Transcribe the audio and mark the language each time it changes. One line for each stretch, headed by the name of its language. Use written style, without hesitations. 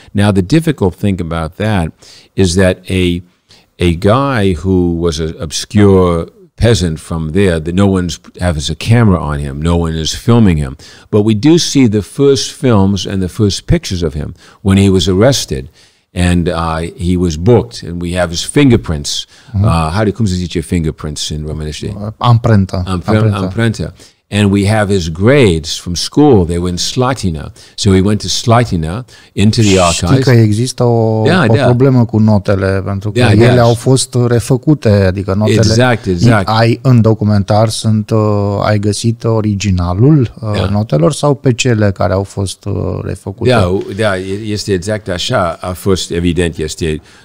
English: Now, the difficult thing about that is that a guy who was an obscure peasant from there, that no one has a camera on him, no one is filming him. But we do see the first films and the first pictures of him when he was arrested. And he was booked, and we have his fingerprints.
Romanian: Cum se zice fingerprints in românește? Amprenta.
English: And we have his grades from school. They were in Slatina. So we went to Slatina, into the archives.
Romanian: Știi că există o problemă cu notele, pentru că ele au fost refăcute, adică notele ai în documentar ai găsit originalul notelor sau pe cele care au fost refăcute? Da, este exact așa. A fost evident, este